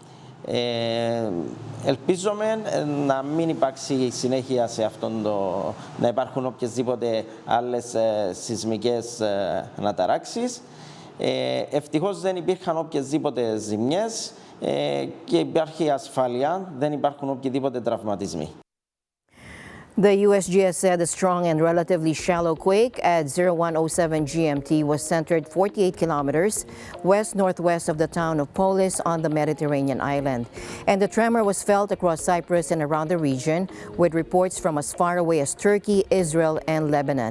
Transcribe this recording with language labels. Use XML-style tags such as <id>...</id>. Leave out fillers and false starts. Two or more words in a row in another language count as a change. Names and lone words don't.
<el>Ελπίζουμε να μην υπάρξει συνέχεια σε αυτόν να υπάρχουν οποιασδήποτε άλλες σεισμικές αναταράξεις. Ευτυχώς δεν υπήρχαν οποιασδήποτε ζημιές και υπάρχει ασφάλεια, δεν υπάρχουν οποιαδήποτε τραυματισμοί.</el> <en>The USGS said the strong and relatively shallow quake at 01:07 GMT was centered 48 kilometers west-northwest of the town of Polis on the Mediterranean island. And the tremor was felt across Cyprus and around the region, with reports from as far away as Turkey, Israel, and Lebanon.</en>